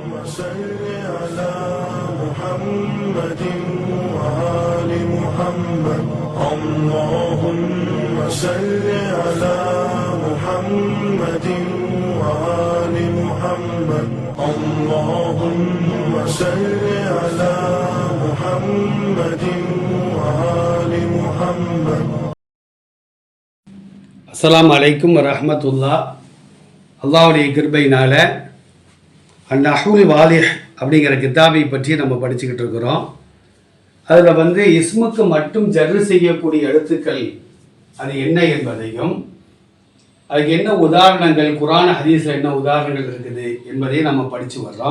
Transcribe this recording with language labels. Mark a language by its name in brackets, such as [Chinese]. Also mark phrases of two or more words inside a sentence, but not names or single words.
[Arabic] صل على محمد وآل محمد اللهم صل على محمد وآل محمد اللهم صل على محمد وآل محمد. السلام عليكم ورحمة الله. [Tamil] அல்லாஹ்வுடைய கிருபையினால அந்நஹுல் வாலிஹ் அப்படிங்கிற கிதாபை பற்றி நம்ம படிச்சுக்கிட்டு இருக்கிறோம். அதில் இஸ்முக்கு மட்டும் ஜர்ரு செய்யக்கூடிய எழுத்துக்கள் அது என்ன என்பதையும் அதுக்கு என்ன உதாரணங்கள் குர்ஆன் ஹதீஸில் என்ன உதாரணங்கள் இருக்குது என்பதையும் நம்ம படித்து வர்றோம்.